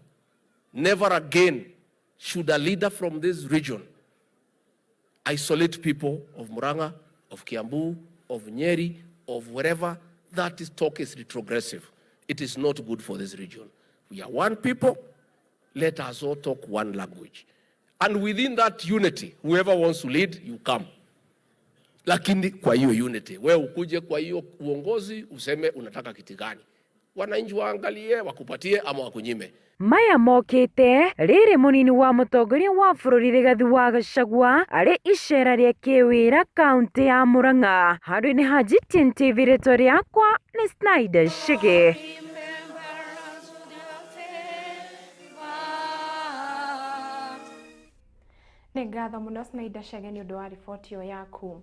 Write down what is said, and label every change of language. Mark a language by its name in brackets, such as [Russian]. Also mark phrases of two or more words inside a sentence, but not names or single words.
[English] Never again should a leader from this region isolate people of Muranga, of Kiambu, of Njeri, of wherever. That is talk is retrogressive. It is not good for this region. We are one people. Let us all talk one language. And within that unity, whoever wants to lead, you come. [Swahili] Lakini kwa hiyo unity, wewe ukuje kwa hiyo uongozi useme unataka kiti gani. Wananchi waangalie, wakupatie ama wakunyime. [Kikuyu] Maya mokite riri munini wa mutongoria wa bururi Rigathi wa Gachagua arĩ icera rĩa kĩwĩra kaunti ya Murang'a. Handũ-inĩ ha GTN TV, rĩtwa rĩakwa nĩ Snyder Shige. Nĩ ngatho mũno Snyder Shige nĩ ũndũ wa riboti ĩyo yaku.